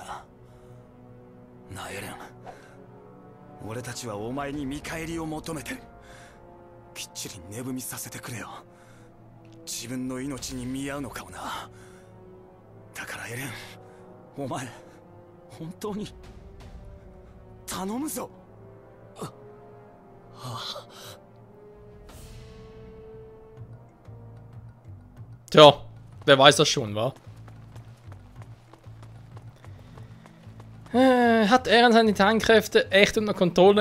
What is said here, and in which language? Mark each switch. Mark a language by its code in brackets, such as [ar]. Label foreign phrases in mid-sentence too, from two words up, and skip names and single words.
[ja] なあエレン、俺たちはお前に見返りを求めてる。きっちり値踏みさせてくれよ。自分の命に見合うのかもな。だからエレン、お前本当に頼むぞ。 [de] Tja, wer weiß das schon, wa? Hat Eren seine Titankräfte echt unter Kontrolle?